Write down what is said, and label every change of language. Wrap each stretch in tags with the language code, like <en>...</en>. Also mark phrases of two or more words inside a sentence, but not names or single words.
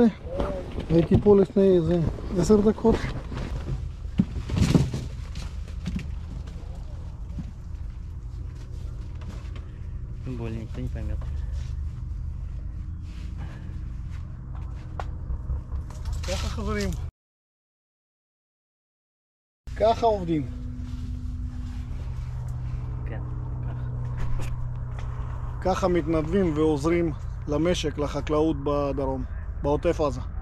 <he>הייתי פה לפני איזה 10 דקות.</he> <ru>Более никто не поймет.</ru> <he>ככה חברים. ככה עובדים. כן, ככה. ככה מתנדבים ועוזרים למשק, לחקלאות בדרום, בעוטף עזה.</he>